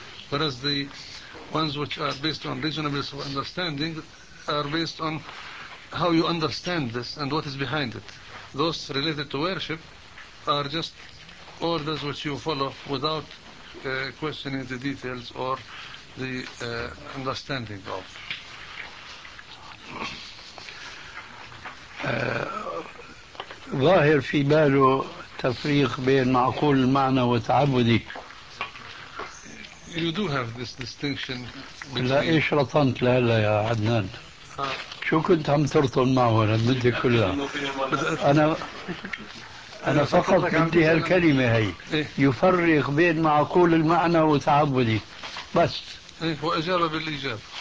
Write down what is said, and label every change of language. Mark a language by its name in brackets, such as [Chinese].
[English] Whereas the ones which are based on reasonableness of understanding are based on how you understand this and what is behind it. Those related to worship are just orders which you follow without questioning the details or the understanding of. [Arabic] ظاهر في باله تفريق بين معقول المعنى وتعبدي. [English] You do have this distinction. [Arabic] لا إيش رطنت لا لا يا عدنان. شو كنت عم ترطن معه المدة كلها؟ أنا فقط بدي هالكلمة هي يفرق بين معقول المعنى وتعبدي بس. هو أجاب بالإجابة.